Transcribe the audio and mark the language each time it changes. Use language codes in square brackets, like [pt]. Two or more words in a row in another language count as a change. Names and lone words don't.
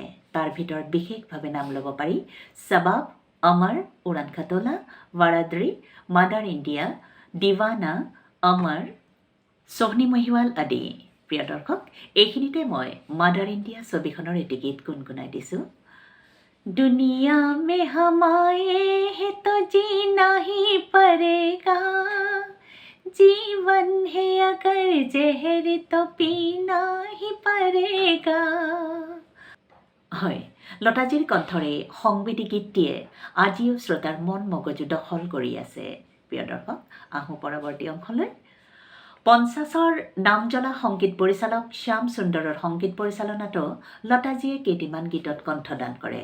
[as] তাৰ ভিতৰত বিশেষভাৱে নাম ল'ব পাৰি সবাব, অমৰ, উড়ান খটোলা, ৱাৰাদ্ৰী, মাদাৰ ইণ্ডিয়া, দিৱানা, অমৰ, সোহনী মহিৱাল আদি। প্ৰিয় দৰ্শক, এইখিনিতে মই মাদাৰ ইণ্ডিয়া ছবিখনৰ এটি গীত গুণগুণাই দিছোঁ। [hi] दुनिया में हमारे है तो जीना ही जीवन है अगर जहर तो पीना ही पड़ेगा। [as] হয়, লতাজীৰ কণ্ঠৰে সংবেদী গীতটিয়ে আজিও শ্ৰোতাৰ মন মগজু দখল কৰি আছে। প্ৰিয় দৰ্শক, আহোঁ পৰৱৰ্তী অংশলৈ। 50ৰ নামজ্বলা সংগীত পৰিচালক শ্যাম সুন্দৰৰ সংগীত পৰিচালনাতো লতাজীয়ে কেইটিমান গীতত কণ্ঠদান কৰে।